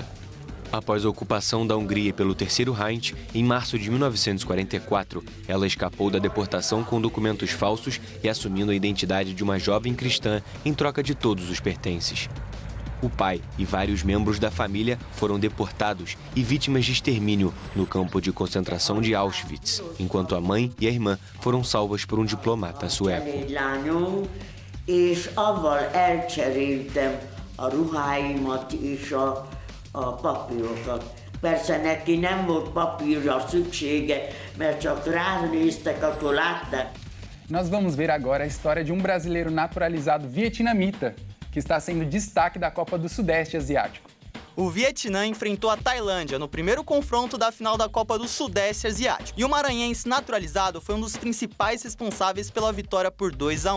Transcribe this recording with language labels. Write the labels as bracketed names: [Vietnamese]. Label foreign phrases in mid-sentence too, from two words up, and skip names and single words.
[Portuguese] Após a ocupação da Hungria pelo Terceiro Reich, em março de 1944, ela escapou da deportação com documentos falsos e assumindo a identidade de uma jovem cristã em troca de todos os pertences. O pai e vários membros da família foram deportados e vítimas de extermínio no campo de concentração de Auschwitz, enquanto a mãe e a irmã foram salvas por um diplomata sueco. [Hungarian] Persze neki nem volt papírra szüksége, mert csak ránéztek, akkor látnak. [Portuguese] Nós vamos ver agora a história de um brasileiro naturalizado vietnamita que está sendo destaque da Copa do Sudeste Asiático. O Vietnã enfrentou a Tailândia no primeiro confronto da final da Copa do Sudeste Asiático. E o maranhense naturalizado foi um dos principais responsáveis pela vitória por 2-1.